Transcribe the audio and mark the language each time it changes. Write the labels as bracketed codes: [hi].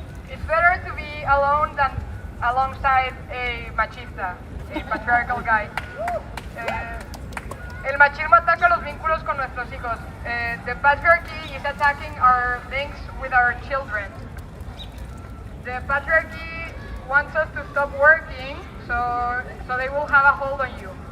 [en] It's better to be alone than alongside a machista, a patriarchal guy. [es] El machismo ataca los vínculos con nuestros hijos. [en] The patriarchy is attacking our links with our children. The patriarchy wants us to stop working so they will have a hold on you.